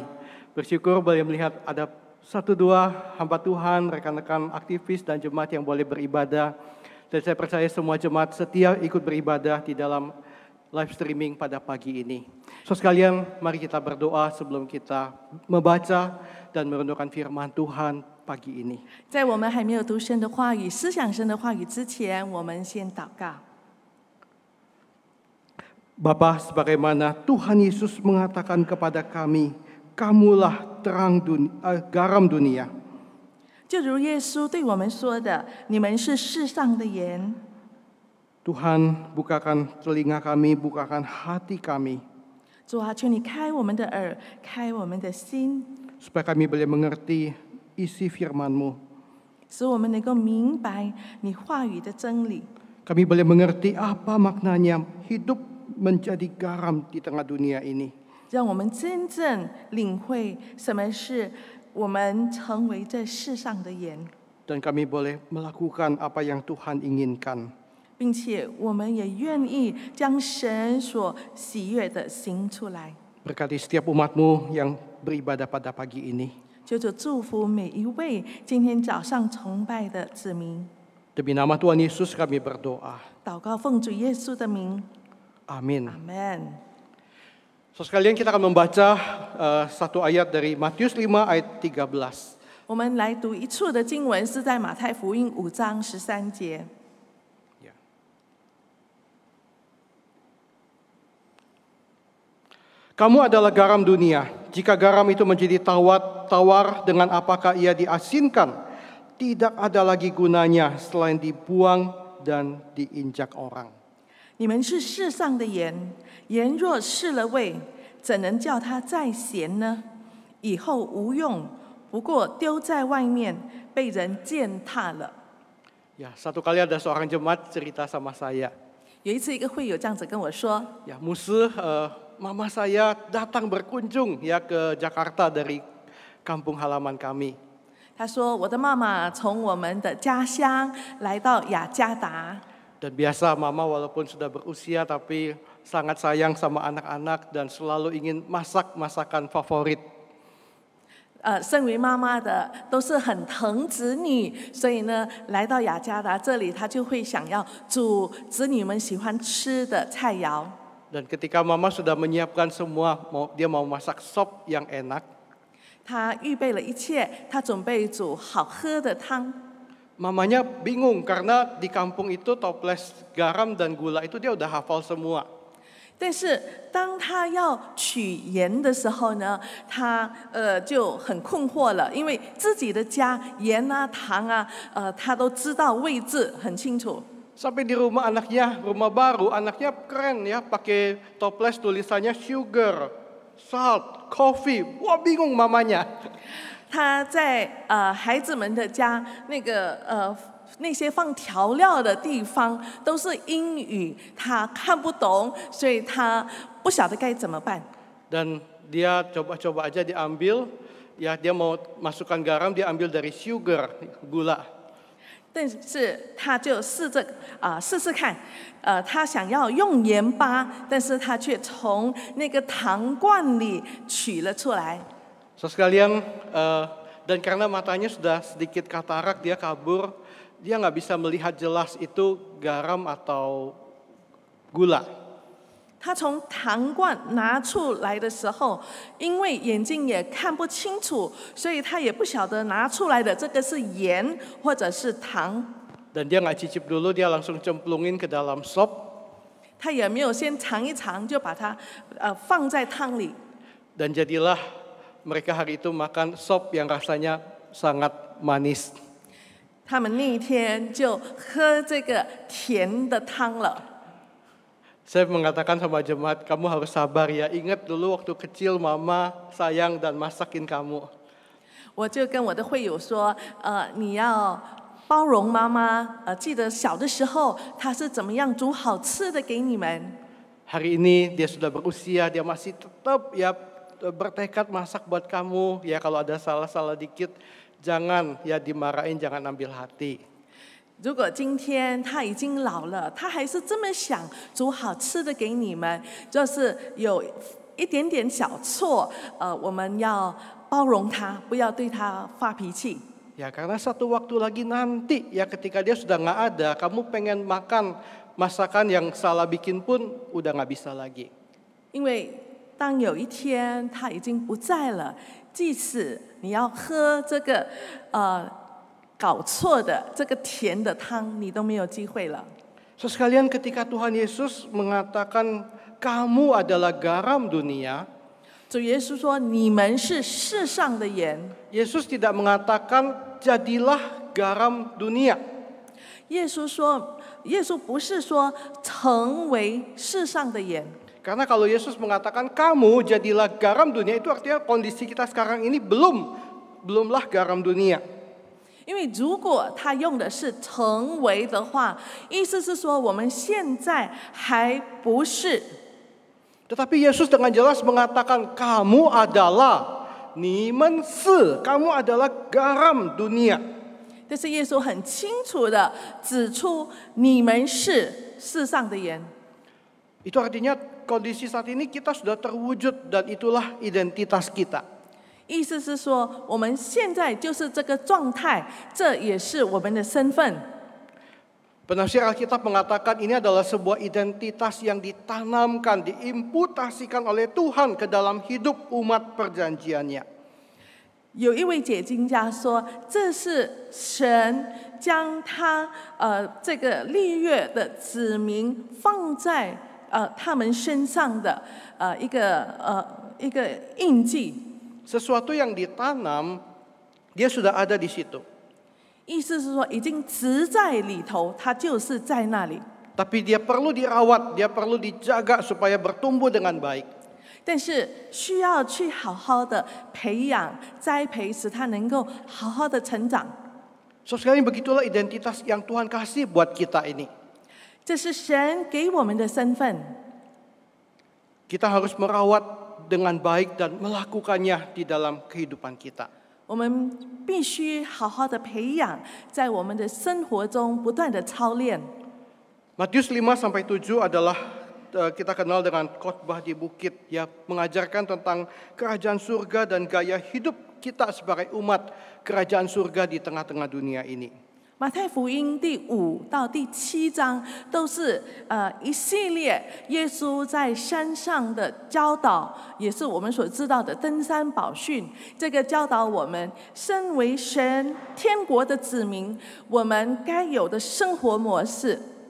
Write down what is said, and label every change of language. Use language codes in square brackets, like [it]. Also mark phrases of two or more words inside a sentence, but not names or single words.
[id] Bersyukur boleh melihat ada 1-2 hamba Tuhan, rekan-rekan aktivis dan jemaat yang boleh beribadah. Dan saya percaya semua jemaat setia ikut beribadah di dalam [en] live streaming [id] pada pagi ini. Saudara sekalian, mari kita berdoa sebelum kita membaca dan merenungkan firman Tuhan pagi ini. [zh] 在我们还没有读神的话语、思想神的话语之前，我们先祷告。 [id] Bapa, sebagaimana Tuhan Yesus mengatakan kepada kami, kamulah garam dunia. [zh] 就如耶稣对我们说的：“你们是世上的盐。” [id] Tuhan, bukakan telinga kami, bukakan hati kami, [zh] 主啊，求你开我们的耳，开我们的心， [id] supaya kami boleh mengerti isi firman-Mu. [zh] 使我们能够明白你话语的真理。 [id] Kami boleh mengerti apa maknanya hidup menjadi garam di tengah dunia ini. [zh] 让我们真正领会什么是我们成为这世上的盐， [id] Dan kami boleh melakukan apa yang Tuhan inginkan. [zh] 并且我们也愿意将神所喜悦的行出来。 [id] Berkati setiap umat-Mu yang beribadah pada pagi ini. [zh] 求主祝福每一位今天早上崇拜的子民。 [id] Demi nama Tuhan Yesus kami berdoa. [zh] 祷告奉主耶稣的名， [id] Amin. [zh] 阿门。 [id] So sekalian kita akan membaca satu ayat dari Matius 5 ayat 13. [zh] 我们来读一处的经文，是在马太福音5章13节。 [id] Kamu adalah garam dunia. Jika garam itu menjadi tawar dengan apakah ia diasinkan, tidak ada lagi gunanya selain dibuang dan diinjak orang. [zh] 你们是世上的盐，盐若失了味，怎能叫它再咸呢？以后无用，不过丢在外面，被人践踏了。 [id] Ya, satu kali ada seorang jemaat cerita sama saya. [zh] 有一次，一个会友这样子跟我说 [id] Ya, mama saya datang berkunjung ya ke Jakarta dari kampung halaman kami. [zh] 他说：“我的妈妈从我们的家乡来到雅加达。” [id] Dan biasa mama walaupun sudah berusia tapi sangat sayang sama anak-anak dan selalu ingin masak masakan favorit. [zh] 身为妈妈的都是很疼子女，所以呢，来到雅加达这里，她就会想要煮子女们喜欢吃的菜肴。 [id] Dan ketika mama sudah menyiapkan semua, dia mau masak sop yang enak. [zh] 她预备了一切，她准备煮好喝的汤。 [id] Mamanya bingung karena di kampung itu toples garam dan gula itu dia udah hafal semua. [zh] 但是当她要取盐的时候呢，她就很困惑了，因为自己的家盐啊、糖啊，她都知道位置很清楚。 [id] Sampai di rumah anaknya, rumah baru, anaknya keren ya, pakai toples tulisannya [en] sugar, salt, coffee. [id] Wah, bingung mamanya. [zh] 他在孩子们的家那些放调料的地方都是英语，他看不懂，所以他不晓得该怎么办。 [id] Dan dia coba-coba aja diambil, ya dia mau masukkan garam, dia ambil dari sugar, gula. [zh] 但是他就试试看，他想要用盐巴，但是他却从那个糖罐里取了出来。 [id] So sekalian, dan karena matanya sudah sedikit katarak, dia kabur, dia nggak bisa melihat jelas itu garam atau gula. [zh] 他从糖罐拿出来的时候，因为眼睛也看不清楚，所以他也不晓得拿出来的这个是盐或者是糖。 [id] Dan dia nggak cicip dulu, dia langsung cemplungin ke dalam sop. [zh] 他也没有先尝一尝，就把它放在汤里。 [id] Dan jadilah mereka hari itu makan sop yang rasanya sangat manis. [zh] 他们那一天就喝这个甜的汤了。 [id] Saya mengatakan sama jemaat, kamu harus sabar ya. Ingat dulu waktu kecil mama sayang dan masakin kamu. [zh] 我就跟我的会友说，你要包容妈妈，记得小的时候她是怎么样煮好吃的给你们。 [id] Hari ini dia sudah berusia, dia masih tetap ya bertekad masak buat kamu. Ya kalau ada salah-salah dikit, Jangan ya dimarahin, jangan ambil hati. [zh] 如果今天他已经老了，他还是这么想煮好吃的给你们，就是有一点点小错，我们要包容他，不要对他发脾气。 [id] Ya karena satu waktu lagi nanti ya ketika dia sudah nggak ada, kamu pengen makan masakan yang salah bikin pun udah nggak bisa lagi. [zh] 因为当有一天他已经不在了，即使你要喝这个搞错的这个甜的汤，你都没有机会了。 [id] So sekalian ketika Tuhan Yesus mengatakan kamu adalah garam dunia, [zh] 主耶稣说：“你们是世上的盐。” [id] Yesus tidak mengatakan jadilah garam dunia. [zh] 耶稣说：“耶稣不是说成为世上的盐。” [id] Karena kalau Yesus mengatakan kamu jadilah garam dunia, itu artinya kondisi kita sekarang ini belumlah garam dunia. [zh] 因为如果他用的是成为的话，意思是说我们现在还不是。 [id] Tetapi Yesus dengan jelas mengatakan kamu adalah, kamu adalah garam dunia. [zh] 但是耶稣很清楚的指出，你们是世上的盐。 [id] Itu artinya kondisi saat ini kita sudah terwujud dan itulah identitas kita. [zh] 意思是说，我们现在就是这个状态，这也是我们的身份。 [id] Penafsir Alkitab mengatakan ini adalah sebuah identitas yang ditanamkan, diimputasikan oleh Tuhan ke dalam hidup umat perjanjiannya. [zh] 有一位解经家说，这是神将他这个立约的子民放在他们身上的一个印记。 [id] Sesuatu yang ditanam, dia sudah ada di situ. [zh] 意思是说，已经植在里头，它就是在那里。 [id] Tapi dia perlu dirawat, dia perlu dijaga supaya bertumbuh dengan baik. [zh] 但是需要去好好的培养、栽培，使它能够好好的成长。 [id] So sekali begitulah identitas yang Tuhan kasih buat kita ini. [zh] 这是神给我们的身份。 [id] Kita harus merawat dengan baik dan melakukannya di dalam kehidupan kita. [zh] 我们必须好好的培养，在我们的生活中不断的操练。 [id] Matius 5-7 adalah kita kenal dengan khotbah di bukit, ya, mengajarkan tentang kerajaan surga dan gaya hidup kita sebagai umat kerajaan surga di tengah-tengah dunia ini. [zh] 马太福音第5到第7章都是一系列耶稣在山上的教导，也是我们所知道的登山宝训。这个教导我们身为神天国的子民，我们该有的生活模式。